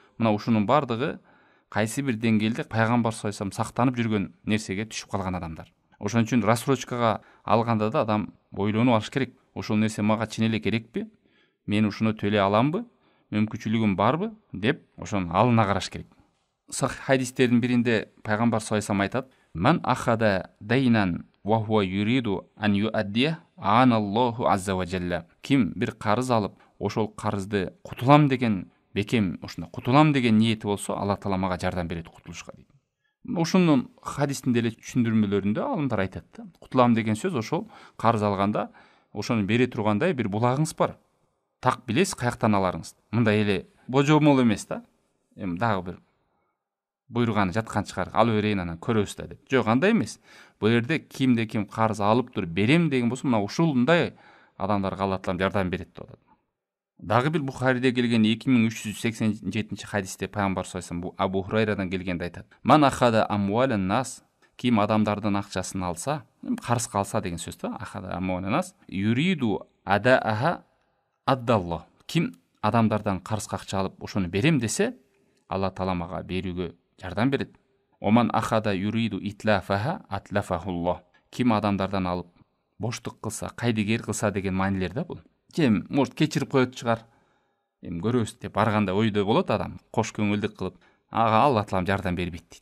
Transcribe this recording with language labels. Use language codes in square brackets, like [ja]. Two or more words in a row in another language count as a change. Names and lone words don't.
[ky] Мына ушунун бардыгы кайсы бир деңгээлде пайгамбар [ar] صلى الله عليه وسلم [ky] сактанып жүргөн нерсеге түшүп калган адамдар. Ошон үчүн рассрочкага алганда да адам ойлонуп алыш керек. Ошол нерсе мага чын эле керекпи? Мен ушуну төлөй аламбы? Мүмкүнчүлүгүм барбы деп ошону алына караш керек. Сахih хадистердин биринде пайгамбар [ar] صلى الله عليه وسلم [ky] айтат: [ar] "من أخذ دينا وهو يريد أن يؤديه أعانه الله عز وجل." [ky] Ким бир карыз алып, ошол карызды кутулам деген бекем, ушундай кутулам деген ниети болсо, Аллах таала мага жардам берет кутулушка дейт. Ошонун хадистин деле түшүндүрмөлөрүндө алымдар айтат да. Кутулам деген сөз ошол карыз алганда ошону бере тургандай бир булагыңыз бар. Так билесиз каяктан аларыңызды. Мындай эле божомол эмес да. Эми дагы бир буйруганы жаткан чыгар, алып берейин анан көрөбүз да деп. Жок, андай эмес. Бул жерде кимде ким карыз алып туруп берем деген болсо, мына ушундай адамдарга Аллах таала жардам берет деп атат. Дагы бир Бухариде келген 2387 хадисте пайгамбар [ar] صلى الله عليه وسلم [ky] Абу Хурайрадан келгенде айтат: [ar] "من أخذ أموال الناس", [ky] ким адамдардын акчасын алса, карызга алса деген сөз да, [ar] أخذ أموال الناس يريد أداءها أدى الله. [ky] Ким адамдардан карызга акча алып ошону берем десе, Аллах таала мага берүүгө жардам берет. [ar] ومن أخذ يريد إتلافها أتلفه الله. [ky] Ким адамдардан алып боштук кылса, кайдыгер кылса деген маанилер да бул. Кем может кечирип коет чыгар, эми көрөбүз деп барганда ойдо болот адам, кош көңүлдүк кылып, ага Аллах таалам жардам бербейт дейт.